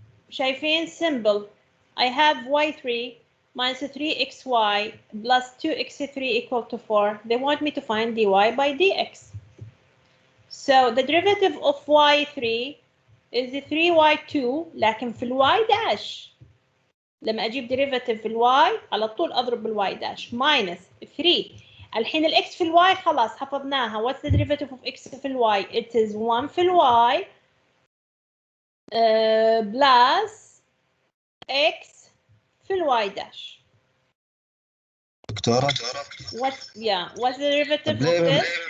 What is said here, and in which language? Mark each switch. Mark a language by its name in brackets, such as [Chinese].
[Arabic] شايفين [English] simple. I have y3 minus 3xy plus 2x3 equal to 4. They want me to find dy by dx. So the derivative of y3 is 3y2 [Arabic] لكن في الy [English] dash. [Arabic] لما أجيب derivative في الy على طول أضرب بالy dash minus 3. الحين الx في الy خلاص حفظناها. [English] What's the derivative of x [Arabic] في الy? [English] It is 1 في الy plus x [Arabic] في الواي داش. دكتورة [English] what's the derivative of this?